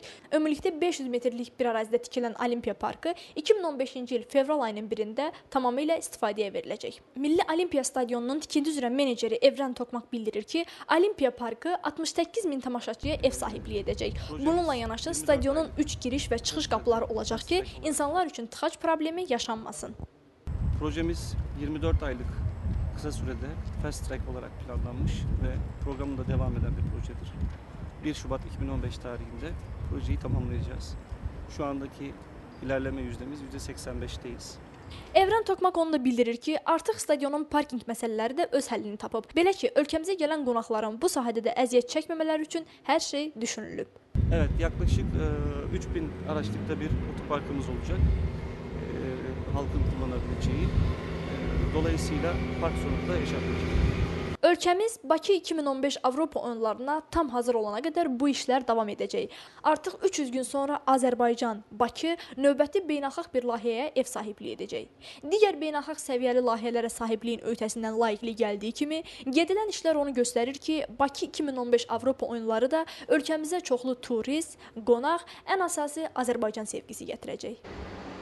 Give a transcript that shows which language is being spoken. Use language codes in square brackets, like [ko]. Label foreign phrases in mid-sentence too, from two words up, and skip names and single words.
[az] Ümumilikdə 500 metrlik bir ərazidə tikilən Olimpiya parkı 2015-ci il fevral ayının 1-də tamamilə istifadəyə veriləcək. Milli Olimpiya stadionunun tikinti üzrə meneceri Evren Tokmaq bildirir ki, Olimpiya parkı 68 min tamaşaçıya ev sahibliyi edəcək. Bununla yanaşı stadionun 3 giriş və çıxış qapıları olacaq ki, insanlar üçün tıxac problemi yaşanmasın. [tr] Projemiz 24 aylık kısa sürede [en] fast track [tr] olarak planlanmış ve programında devam eden bir projedir. 1 Şubat 2015 tarihinde projeyi tamamlayacağız. Şu andaki ilerleme yüzdemiz %85'teyiz. [az] Evren Tokmaq onu da bildirir ki, artıq stadionun parking məsələləri də öz həllini tapıb. Belə ki, ölkəmizə gələn qonaqların bu sahədə də əziyyət çəkməmələri üçün hər şey düşünülüb. [tr] Evet, yaklaşık 3000 araçlıkta bir otoparkımız olacak. Halkın kullanabileceği. Dolayısıyla park sorunu da yaşanmayacaq. [az] Ölkəmiz Bakı 2015 Avropa oyunlarına tam hazır olana qədər bu işlər davam edəcək. Artıq 300 gün sonra Azərbaycan, Bakı növbəti beynəlxalq bir layihəyə ev sahibliyi edəcək. Digər beynəlxalq səviyyəli layihələrə sahibliyin öhdəsindən layiqlik gəldiyi kimi, gedilən işlər onu göstərir ki, Bakı 2015 Avropa oyunları da ölkəmizə çoxlu turist, qonaq, ən əsası Azərbaycan sevgisi gətirəcək.